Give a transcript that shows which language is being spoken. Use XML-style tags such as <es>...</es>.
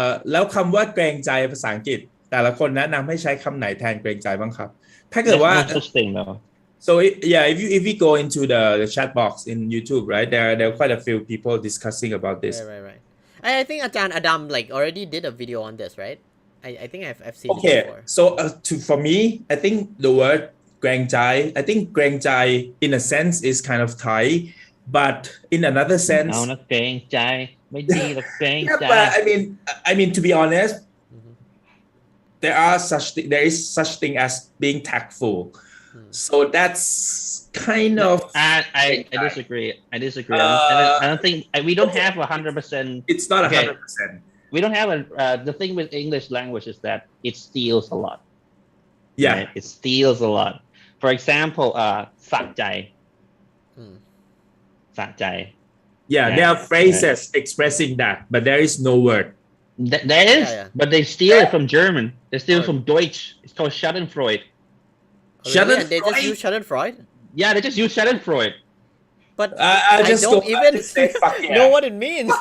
<th>แล้วคำว่าเกรงใจภาษาอังกฤษแต่ละคนแนะนำให้ใช้คำไหนแทนเกรงใจบ้างครับถ้าเกิดว่า</th> <en>There's no such thing though. So if you go into the chat box in YouTube, right, there are quite a few people discussing about this. Right. I think Ajahn Adam already did a video on this, right? I think I've seen it before. So for me, I think the word เกรงใจ I think เกรงใจ in a sense is kind of Thai, but in another sense</en> <th>เอานะเกรงใจไม่ดีหรอกเกรงใจ</th> <en>but I mean to be honest, there is such thing as being tactful. So that's kind of I disagree. I don't think we don't have 100%. It's not 100%. We don't have the thing with English language is that it steals a lot. Yeah, right? It steals a lot. For example, สะใจ สะใจ Yeah, there are phrases expressing that, but there is no word. There is, but they steal it from German. They steal it from Deutsch. It's called Schadenfreude. Schadenfreude? They just use Schadenfreude? Yeah, they just use Schadenfreude. But I don't even know what it means.</en>